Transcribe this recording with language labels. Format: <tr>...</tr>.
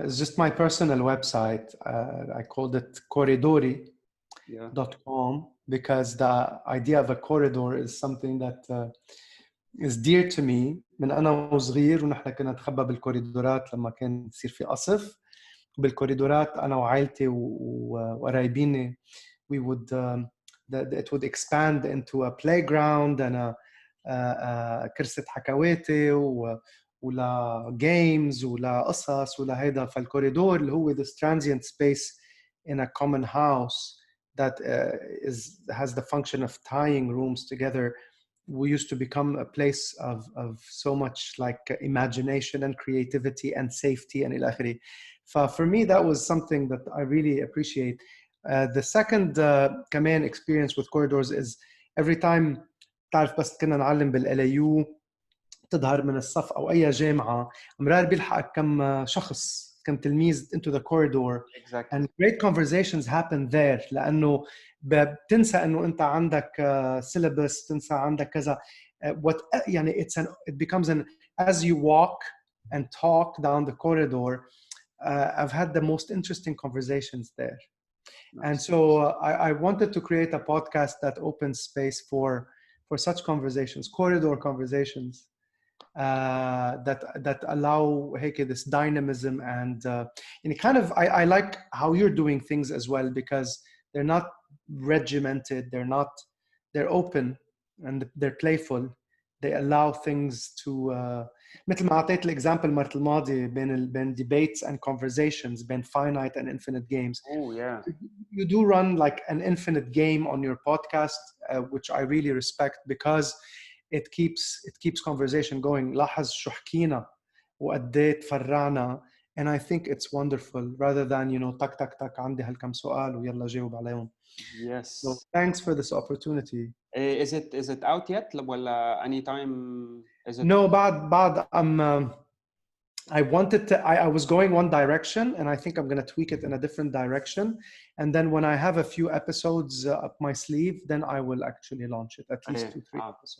<en>It's just my personal website. I called it corridori.com because the idea of a corridor is something that is dear to me.</en> <ar>من أنا وصغير ونحن كنا نتخبى بالكوريدورات لما كان يصير في قصف بالكوريدورات أنا وعائلتي وقرايبيني.</ar> <en>We would it would expand into a playground and a</en> <ar>كرسة حكواتي ولا</ar> <en>games</en> <ar>ولا قصص ولا هيدا. فالكوريدور اللي هو</ar> <en>this transient space in a common house that has the function of tying rooms together. We used to become a place of so much like imagination and creativity and safety and</en> <ar>إلى آخره.</ar> <en>For me, that was something that I really appreciate. The second</en> <ar>كمان</ar> <en>experience with corridors is every time</en> <ar>تعرف بس كنا نعلم بالLAU تظهر من الصف أو أي جامعة مرار بيلحقك كم شخص كم تلميذ</ar> <en>into the corridor. Exactly. And great conversations happen there</en> <ar>لأنه بتنسى إنه أنت عندك</ar> <en>syllabus</en> <ar>تنسى عندك كذا.</ar> <en>What</en> <ar>يعني</ar> <en>it becomes an as you walk and talk down the corridor. I've had the most interesting conversations there. Nice. And so I wanted to create a podcast that opens space for such conversations, corridor conversations. that allow</en> <ar>هيك</ar> <en>this dynamism and kind of I like how you're doing things as well, because they're not regimented, they're open and they're playful. They allow things to</en> <ar>مثل ما أعطيت الإكزامبل مرة الماضية بين</ar> <en>debates and conversations</en> <ar>بين</ar> <en>finite and infinite games. Oh yeah. You do run like an infinite game on your podcast, which I really respect, because it keeps conversation going.</en> <ar>لاحظ شو حكينا وقديت فرعنا,</ar> <en>and I think it's wonderful rather than</en> <ar>تك تك تك عندي هالكم سؤال ويلا جاوب عليهم.</ar> <en>Yes. So thanks for this opportunity. Is it out yet</en> <ar>ولا</ar> <en>anytime is it? No,</en> <ar>بعد</ar> <en>I wanted to, I was going one direction, and I think I'm going to tweak it in a different direction. And then when I have a few episodes up my sleeve, then I will actually launch it, at least 2-3 episodes.</en>